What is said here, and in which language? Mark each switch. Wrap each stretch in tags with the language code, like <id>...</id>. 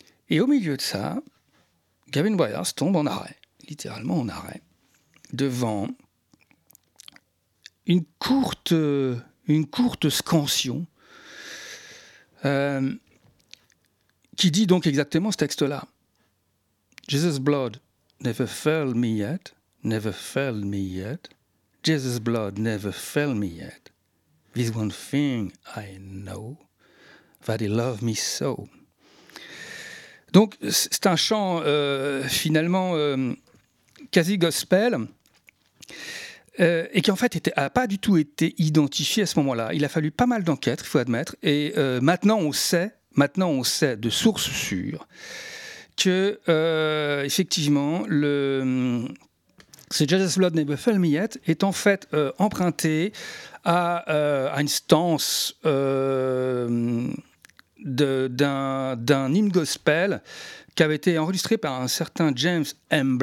<fr>Et au milieu de ça, Gavin Bryars tombe en arrêt, littéralement en arrêt, devant une courte scansion qui dit donc exactement ce texte-là.</fr> <en>Jesus' blood never failed me yet, never failed me yet. Jesus' blood never failed me yet. This one thing I know, that he loved me so.</en> <fr>Donc c'est un chant finalement quasi gospel. Et qui en fait n'a pas du tout été identifié à ce moment-là. Il a fallu pas mal d'enquêtes, il faut admettre, et maintenant on sait de sources sûres que, effectivement, ce Jesus Blood Never Failed Me Yet est en fait emprunté à une stance d'un hymne gospel qui avait été enregistré par un certain James M.</fr>